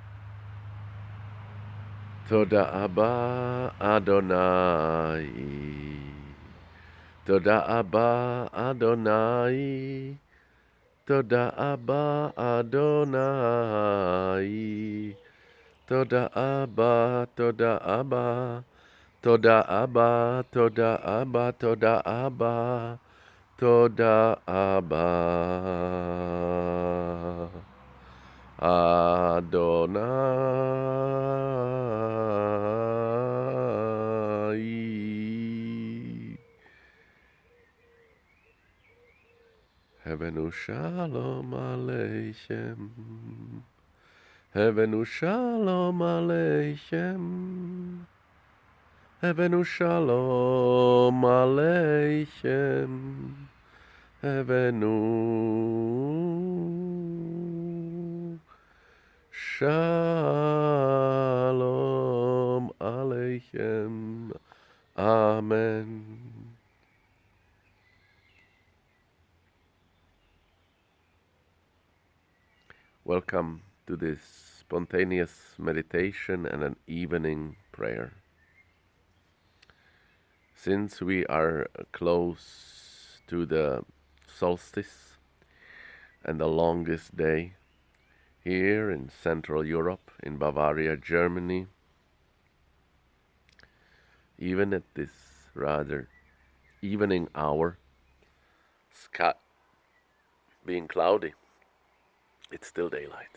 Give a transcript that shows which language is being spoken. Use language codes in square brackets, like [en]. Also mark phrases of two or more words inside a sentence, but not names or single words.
[he] תודה אבא אדוני תודה אבא אדוני תודה אבא Adonai, תודה אבא תודה אבא תודה אבא תודה אבא תודה אבא תודה אבא אדוני. הבאנו שלום עליכם. הבאנו שלום עליכם. הבאנו שלום עליכם. הבאנו שלום עליכם. Amen. [en] Welcome to this spontaneous meditation and an evening prayer. Since we are close to the solstice and the longest day here in Central Europe, in Bavaria, Germany, even at this rather evening hour, sky being cloudy, it's still daylight.